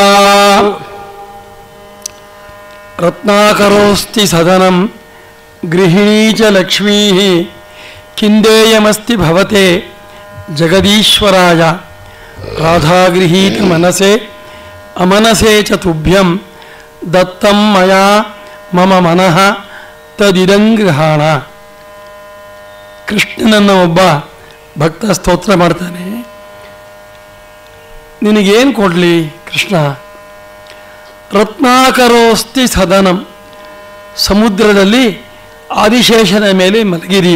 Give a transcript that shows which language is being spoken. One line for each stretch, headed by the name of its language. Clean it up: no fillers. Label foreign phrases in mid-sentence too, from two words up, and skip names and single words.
Sanskrit: रत्नाकरोस्ति सदनं गृहिणी च लक्ष्मीः किंदेयमस्ति भवते जगदीश्वराय राधागृहीत मनसे अमनसे च तुभ्यं दत्तं मया मम मनः तदिदंगृहाण.
Kannada: ಕೃಷ್ಣನನ್ನು ಒಬ್ಬ ಭಕ್ತ ಸ್ತೋತ್ರ ಮಾಡ್ತಾನೆ. ನಿನಗೇನು ಕೊಡಲಿ ಕೃಷ್ಣ?
Sanskrit: रत्नाकरोस्ति सदनं,
Kannada: ಸಮುದ್ರದಲ್ಲಿ ಆದಿಶೇಷನ ಮೇಲೆ ಮಲಗಿದೆಯ.